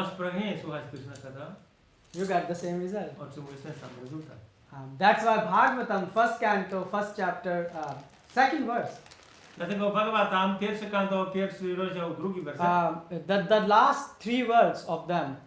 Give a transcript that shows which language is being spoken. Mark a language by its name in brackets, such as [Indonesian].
[Polish] masz pragnienie słuchać Krishna Katha, [English] you get the same result. [Polish] otrzymujesz ten sam rezultat. [English] That's why Bhagavatam, first canto, first chapter, second verse. [Polish] Dlatego Bhagavatam, pierwszy kanto, pierwszy rozdział, drugi werset. [English] The last three words of them.